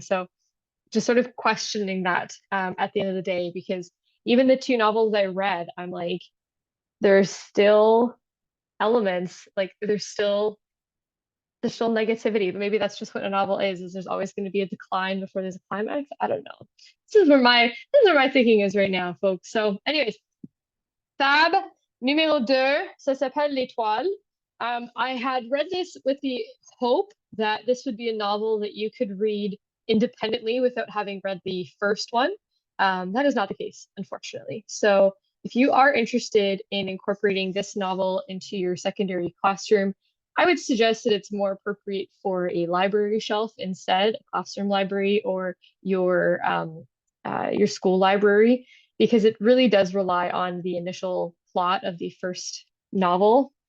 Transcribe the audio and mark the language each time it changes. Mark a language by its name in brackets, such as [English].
[English] So just sort of questioning that at the end of the day, because even the two novels I read, I'm like, there's still elements, like there's still negativity, but maybe that's just what a novel is there's always going to be a decline before there's a climax. I don't know. This is where my thinking is right now, folks. So anyways, [French] Fab numéro 2, ça s'appelle L'Étoile. [English] I had read this with the hope that this would be a novel that you could read independently without having read the first one. That is not the case, unfortunately. So if you are interested in incorporating this novel into your secondary classroom, I would suggest that it's more appropriate for a library shelf instead, a classroom library, or your school library, because it really does rely on the initial plot of the first novel.